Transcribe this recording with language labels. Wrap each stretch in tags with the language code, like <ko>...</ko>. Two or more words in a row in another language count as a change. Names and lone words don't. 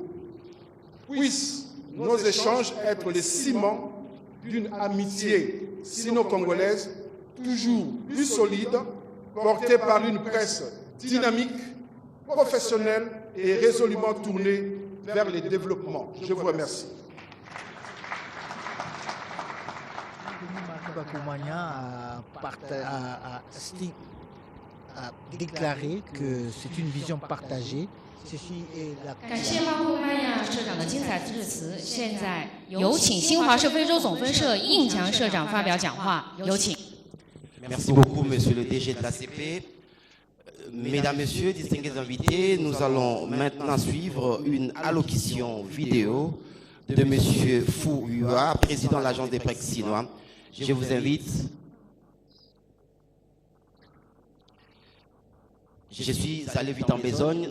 <fr>Puissent nos échanges être les ciments d'une amitié sino-congolaise toujours plus solide, portée par une presse dynamique, professionnelle et résolument tournée vers le développement. Je vous remercie. A déclaré que c'est une vision partagée. Ceci est la...</fr> <zh>感谢巴库曼亚社长的精彩致辞。现在有请新华社非洲总分社应强社长发表讲话，有请。</zh> <fr>Merci beaucoup, Monsieur le DG de l'ACP. Mesdames, Messieurs, distingués invités, nous allons maintenant suivre une allocution vidéo de Monsieur Fu Yua, président de l'Agence des prêts chinois. Je vous invite. Je suis allé vite en besogne.</fr>